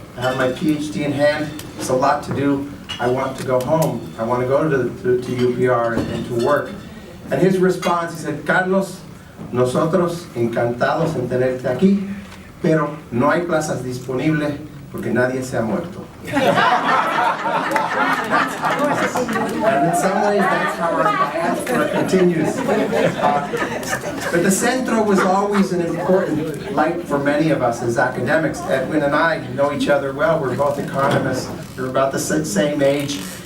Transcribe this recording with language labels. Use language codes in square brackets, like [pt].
[en] I have my PhD in hand, there's a lot to do, I want to go home. I want to go to UPR and to work. And his response, he said, Carlos, [es] nosotros encantados en tenerte aquí, pero no hay plazas disponibles porque nadie se ha muerto. [en] And in some ways, that's how our diaspora continues. But the Centro was always an important light for many of us as academics. Edwin and I know each other well. We're both economists. We're about the same age.